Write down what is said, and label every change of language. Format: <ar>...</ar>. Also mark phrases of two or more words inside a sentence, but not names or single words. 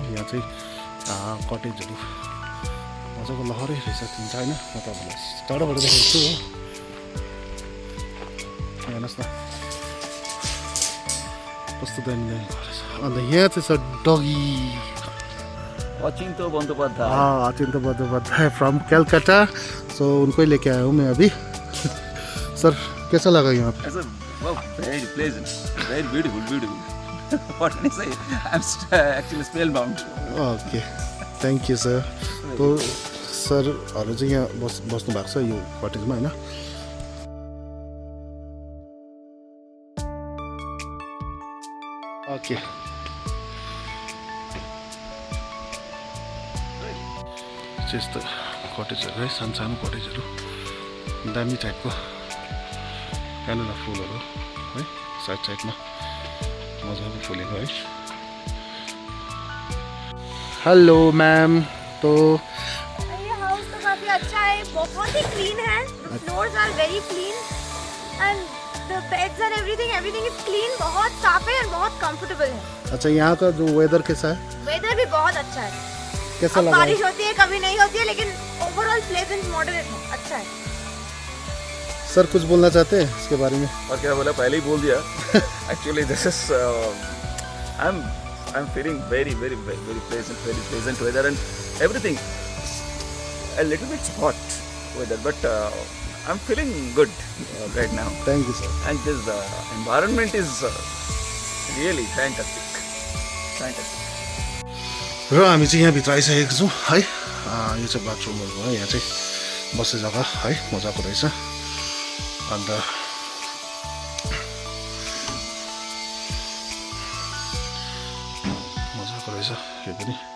<ne>यहाँ चाहिँ कटेजहरू मजाको लहरै रहेछ तिन होइन। म तपाईँलाई टाढोबाट देखाएको छु हो। हेर्नुहोस् न कस्तो दामी रहेछ। अन्त यहाँ चाहिँ छ डगी</ne> <hi>अचिंतो बंदोपाध्याय फ्रॉम कलकत्ता। सो उनको ही लेके आया हूँ मैं अभी। सर कैसा लगा यहाँ पे?</hi> <en>Very pleasant, very beautiful. What can I say? I'm actually spellbound. Okay thank you sir.</en> <ne>तो सरहरू चाहिँ यहाँ बस्नु भएको छ यो कटेजमा होइन। ओके यस्तो कटेजहरू है, सानो सानो कटेजहरू दामी टाइपको। यहाँनिर फुलहरू है साइडमा मजाको फुलेको है।</ne> <en>Hello ma'am. तो</en> <hi>ये हाउस तो काफी अच्छा है, बहुत ही क्लीन है।</hi> <en>Floors are very clean and the beds and everything is clean.</en> <hi>बहुत साफ है और बहुत कंफर्टेबल है। अच्छा यहाँ का जो वेदर कैसा है? वेदर भी बहुत अच्छा है। कैसा लगा? बारिश होती है कभी नहीं होती है, लेकिन</hi> <en>overall pleasant moderate</en> <hi>है, अच्छा है। सर कुछ बोलना चाहते हैं इसके बारे में? और क्या बोला, पहले ही बोल दिया।</hi> <en>Actually this is I'm feeling very pleasant weather and everything. A little bit hot weather, but I'm feeling good right now. Thank you sir. And this environment is really fantastic.</en> <ne>र हामी चाहिँ यहाँभित्र आइसकेको छौँ है। यो चाहिँ बाथरुमहरू हो। यहाँ चाहिँ बस्ने जग्गा है, मजाको रहेछ। अन्त मजाको रहेछ यो पनि।</ne>